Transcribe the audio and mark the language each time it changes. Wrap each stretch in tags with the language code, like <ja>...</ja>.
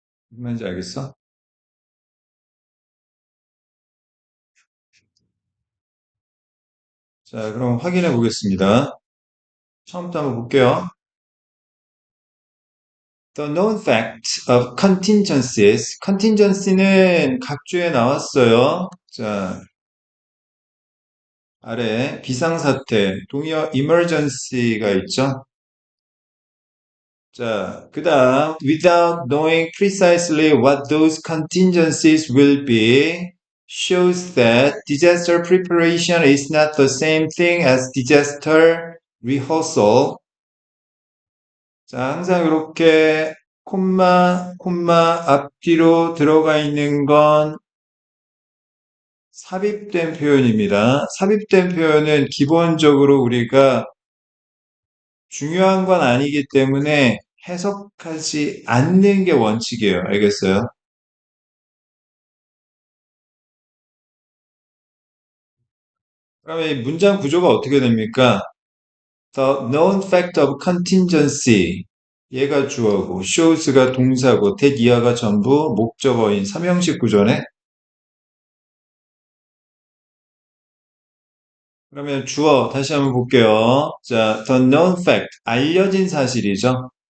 <ko>무슨 말인지 알겠어? 자, 그럼 확인해 보겠습니다. 처음부터 한번 볼게요.</ko> <en>The known fact of contingencies.</en> <ko>contingency는 각주에 나왔어요. 자, 아래 비상사태, 동의어 emergency가 있죠. 자, 그 다음</ko> <en>without knowing precisely what those contingencies will be shows that disaster preparation is not the same thing as disaster rehearsal.</en> <ko>자, 항상 이렇게 콤마 앞뒤로 들어가 있는 건 삽입된 표현입니다. 삽입된 표현은 기본적으로 우리가 중요한 건 아니기 때문에 해석하지 않는 게 원칙이에요. 알겠어요? 그러면 이 문장 구조가 어떻게 됩니까?</ko> <en>The known fact of contingency.</en> <ko>얘가 주어고, shows가 동사고, that 이하가 전부 목적어인 삼형식 구조네? 그러면 주어 다시 한번 볼게요. 자,</ko> <en>the known fact,</en> <ko>알려진 사실이죠.</ko>